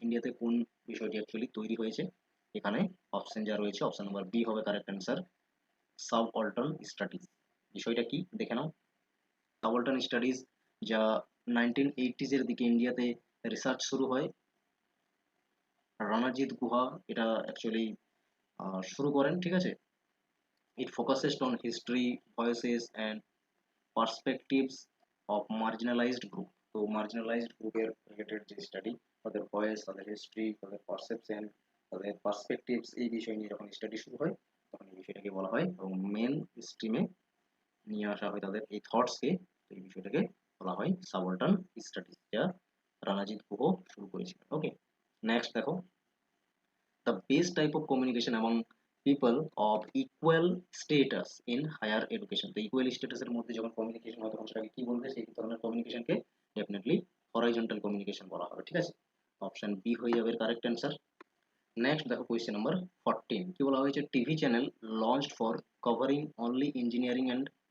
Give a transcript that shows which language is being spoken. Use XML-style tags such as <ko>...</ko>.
<bn>ইন্ডিয়াতে কোন বিষয়টি অ্যাকচুয়ালি তৈরি হয়েছে? এখানে অপশন যা রয়েছে অপশন নাম্বার বি হবে কারেক্ট অ্যান্সার, সাবঅল্টার্ন স্টাডিজ। বিষয়টা কি দেখে নাও, সাবঅল্টার্ন স্টাডিজ যা 1980s এর দিকে ইন্ডিয়াতে রিসার্চ শুরু হয়, রানাজিৎ গুহা এটা অ্যাকচুয়ালি শুরু করেন, ঠিক আছে?</bn> <en>It focuses on history, voices, and perspectives of marginalized group.</en> <bn>তো marginalized গ্রুপের রিলেটেড যে স্টাডি, তাদের ভয়েস, তাদের হিস্ট্রি, তাদের পারসেপশন, তাদের পার্সপেক্টিভস, এই বিষয় নিয়ে যখন স্টাডি শুরু হয় তখন এই বিষয়টাকে বলা হয়, এবং মেন স্ট্রিমে নিয়ে আসা হয় তাদের এই থটসকে, তো এই বিষয়টাকে বলা হয় সাবঅল্টার্ন স্টাডিজ, যা রানাজিৎ গুহ শুরু করেছিলেন। ওকে, নেক্সট দেখো,</bn> <en>the best type of communication among people of equal status in higher education।</en> <bn>তো equal status এর মধ্যে যখন কমিউনিকেশন হয় তখন সেটাকে কি বলবে, সেই ধরনের কমিউনিকেশনকে ডেফিনেটলি হরাইজন্টাল কমিউনিকেশন বলা হবে, ঠিক আছে? অপশন বি হয়ে যাবে কারেক্ট অ্যান্সার। নেক্সট দেখো কোয়েশ্চেন নাম্বার 14, কি বলা হয়েছে,</bn> <en>TV channel launched for covering only engineering and</en>